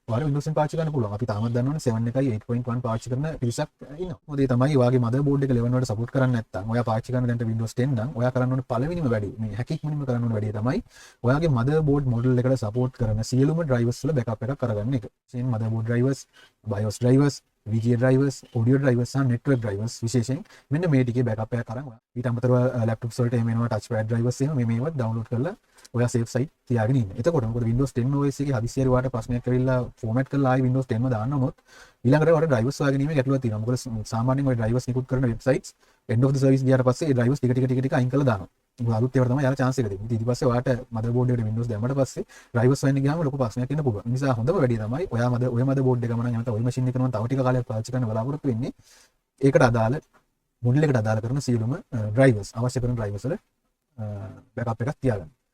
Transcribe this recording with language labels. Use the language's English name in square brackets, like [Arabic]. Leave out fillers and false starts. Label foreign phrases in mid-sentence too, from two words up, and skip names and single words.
[Sinhala] වාට Windows 10 පාවිච්චි කරන්න පුළුවන්. අපි තාමත් දන්නවනේ 7 එකයි 8.1 පාවිච්චි කරන පිරිසක් ඉන්නවා. මොකද ඒ තමයි වාගේ motherboard එක 11 වලට support කරන්නේ නැත්නම් ඔයා පාවිච්චි කරන දැන්ට Windows 10 නම් ඔයා කරන්න ඕනේ පළවෙනිම වැඩේ මේ හැකික් මුලින්ම කරන්න ඕනේ වැඩේ තමයි ඔයාගේ [English] motherboard model [Sinhala] එකට support කරන සියලුම drivers වල backup එකක් කරගන්න එක. ඒ [English] motherboard drivers, BIOS drivers, VGA drivers, audio drivers and network drivers [Sinhala] විශේෂයෙන් මෙන්න මේ ටිකේ backup එකක් අරන් ඔයා ඊට අමතරව laptops වලට එහෙම එනවා [English] touchpad drivers [Sinhala] එහෙම මේවත් download කරලා ඔයා [English] save site [Sinhala] තියාගෙන ඉන්න. එතකොට මොකද Windows 10 OS එකේ හදිසියෙ වාට ප්‍රශ්නයක් ඇවිල්ලා format කරලා ආයි Windows 10ම දාන්නොත් ඊළඟට වාට drivers හොයාගැනීමේ ගැටලුවක් තියෙනවා. මොකද සාමාන්‍යයෙන් ඔය drivers නිකුත් කරන websites [English] end of the service [Sinhala] ගියාට පස්සේ ඒ drivers ටික අයින් කරලා දානවා. මොකද අලුත් ඒවට තමයි යාලා chance එක දෙන්නේ. ඊට පස්සේ වාට motherboard එකට Windows දැම්මට පස්සේ drivers හොයන්න ගියාම ලොකු ප්‍රශ්නයක් එන්න පුළුවන්. ඒ නිසා හොඳම වැඩේ තමයි ඔයා ඔය motherboard එකම නම් නැත්නම් ඔය machine එක නම් තව ටික කාලයක් පාවිච්චි කරන්න බලාපොරොත්තු වෙන්නේ. ඒකට අදාළ model එකට අදාළ කරන සියලුම drivers අවශ්‍ය කරන drivers වල backup එකක් තියාගන්න.